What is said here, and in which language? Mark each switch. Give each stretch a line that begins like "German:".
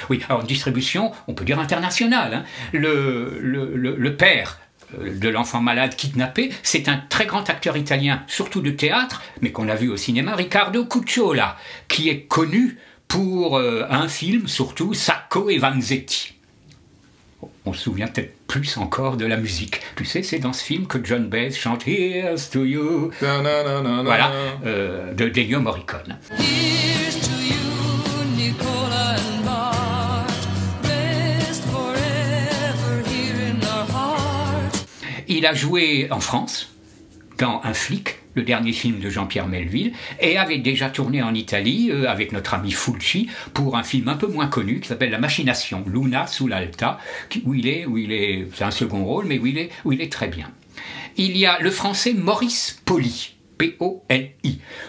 French: Oui, alors une distribution, on peut dire internationale. Le père de l'enfant malade kidnappé, c'est un très grand acteur italien, surtout de théâtre, mais qu'on a vu au cinéma, Riccardo Cucciola, qui est connu pour un film, surtout, Sacco et Vanzetti. On se souvient peut-être plus encore de la musique. Tu sais, c'est dans ce film que John Baez chante « Here's to you ». Voilà, de Ennio Morricone.
English: Here's to you, Nicola and Bart, blessed forever here in our heart.
French: Il a joué en France, dans Un flic, le dernier film de Jean-Pierre Melville, et avait déjà tourné en Italie avec notre ami Fulci pour un film un peu moins connu qui s'appelle La Machination, Luna sull'Alta, où il est, c'est un second rôle, mais où il est très bien. Il y a le français Maurice Poli, P-O-L-I,